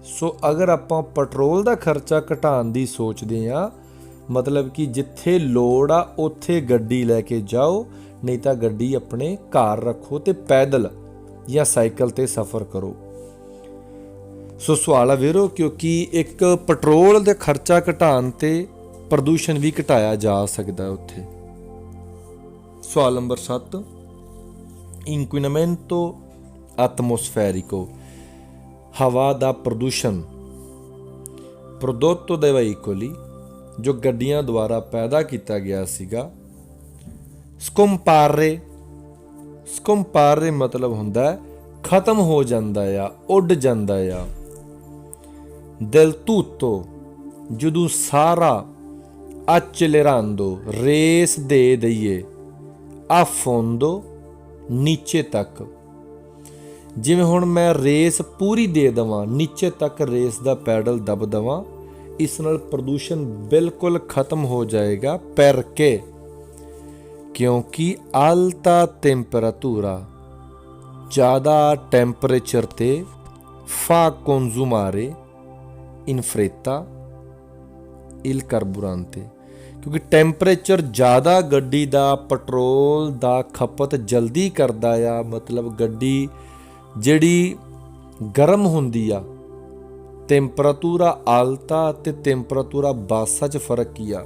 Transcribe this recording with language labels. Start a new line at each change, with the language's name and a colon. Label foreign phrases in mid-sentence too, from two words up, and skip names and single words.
Punjabi: ਸੋ ਅਗਰ ਆਪਾਂ ਪੈਟਰੋਲ ਦਾ ਖਰਚਾ ਘਟਾਉਣ ਦੀ ਸੋਚਦੇ ਹਾਂ, ਮਤਲਬ ਕਿ ਜਿੱਥੇ ਲੋੜ ਆ ਉੱਥੇ ਗੱਡੀ ਲੈ ਕੇ ਜਾਓ, ਨਹੀਂ ਤਾਂ ਗੱਡੀ ਆਪਣੇ ਘਰ ਰੱਖੋ ਤੇ ਪੈਦਲ ਜਾਂ ਸਾਈਕਲ ਤੇ ਸਫ਼ਰ ਕਰੋ। ਸੋ ਸਵਾਲ ਆ ਵੀਰੋ, ਕਿਉਂਕਿ ਇੱਕ ਪੈਟਰੋਲ ਦੇ ਖਰਚਾ ਘਟਾਉਣ ਤੇ ਪ੍ਰਦੂਸ਼ਣ ਵੀ ਘਟਾਇਆ ਜਾ ਸਕਦਾ ਉੱਥੇ। ਸਵਾਲ ਨੰਬਰ 7,
Italian: inquinamento atmosferico,
Punjabi: ਹਵਾ ਦਾ ਪ੍ਰਦੂਸ਼ਣ।
Italian: prodotto dai veicoli,
Punjabi: ਜੋ ਗੱਡੀਆਂ ਦੁਆਰਾ ਪੈਦਾ ਕੀਤਾ ਗਿਆ ਸੀਗਾ। ਸਕੰਪਾਰੇ ਮਤਲਬ ਹੁੰਦਾ ਖਤਮ ਹੋ ਜਾਂਦਾ ਆ, ਉੱਡ ਜਾਂਦਾ ਆ।
Italian: del tutto,
Punjabi: ਜਦੋਂ ਸਾਰਾ। accelerando, ਰੇਸ ਦੇ ਦਈਏ।
Italian: a fondo,
Punjabi: ਨੀਚੇ ਤੱਕ। ਜਿਵੇਂ ਹੁਣ ਮੈਂ ਰੇਸ ਪੂਰੀ ਦੇ ਦੇਵਾਂ, ਨੀਚੇ ਤੱਕ ਰੇਸ ਦਾ ਪੈਡਲ ਦਬ ਦੇਵਾਂ, ਇਸ ਨਾਲ ਪ੍ਰਦੂਸ਼ਣ ਬਿਲਕੁਲ ਖਤਮ ਹੋ ਜਾਏਗਾ।
Italian: perché, ਕਿਉਂਕਿ alta temperatura,
Punjabi: ਜ਼ਿਆਦਾ ਟੈਂਪਰੇਚਰ ਤੇ
Italian: fa consumare in fretta il carburante,
Punjabi: ਕਿਉਂਕਿ ਟੈਂਪਰੇਚਰ ਜ਼ਿਆਦਾ ਗੱਡੀ ਦਾ ਪੈਟਰੋਲ ਦਾ ਖਪਤ ਜਲਦੀ ਕਰਦਾ ਆ। ਮਤਲਬ ਗੱਡੀ ਜਿਹੜੀ ਗਰਮ ਹੁੰਦੀ ਆ,
Italian: temperatura alta
Punjabi: ਅਤੇ
Italian: temperatura bassa
Punjabi: 'ਚ ਫਰਕ ਕੀ ਆ।